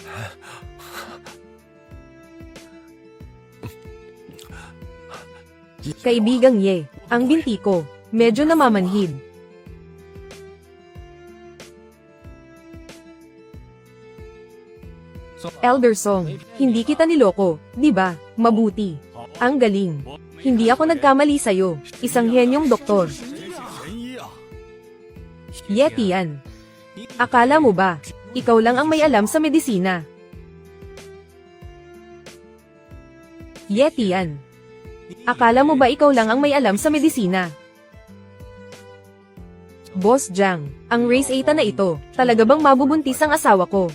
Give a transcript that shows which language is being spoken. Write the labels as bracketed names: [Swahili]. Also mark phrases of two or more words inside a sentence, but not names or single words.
[Filipino] Kaibigang Ye, ang binti ko, medyo namamanhid. Elder Song, hindi kita niloko, di ba? Mabuti. Ang galing. Hindi ako nagkamali sa'yo. Isang henyong doktor. [Chinese] 神医啊！ [Filipino] Ye Tian. Akala mo ba, ikaw lang ang may alam sa medisina? Ye Tian. Akala mo ba ikaw lang ang may alam sa medisina? Boss Jiang, ang race 8 na ito, talaga bang mabubuntis ang asawa ko?